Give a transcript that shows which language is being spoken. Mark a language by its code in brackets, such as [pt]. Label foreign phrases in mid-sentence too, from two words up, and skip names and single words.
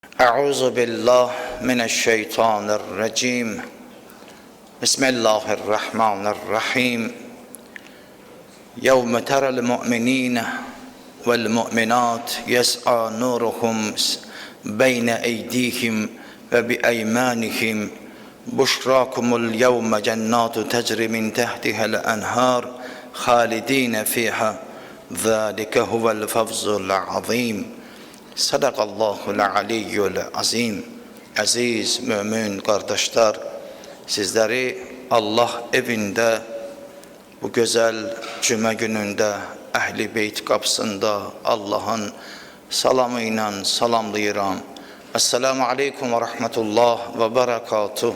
[ar] أعوذ بالله من الشيطان الرجيم بسم الله الرحمن الرحيم يوم ترى المؤمنين والمؤمنات يسعى نورهم بين أيديهم وبأيمانهم بشراكم اليوم جنات تجري من تحتها الأنهار خالدين فيها ذلك هو الفوز العظيم. صدق الله العلي العظيم. [az] Əziz mümin qardaşlar, sizləri Allah evində bu gözəl cümə günündə Əhl-i Beyt qapısında Allahın salamı ilə salamlayıram. [ar] السلام عليكم ورحمة الله وبركاته.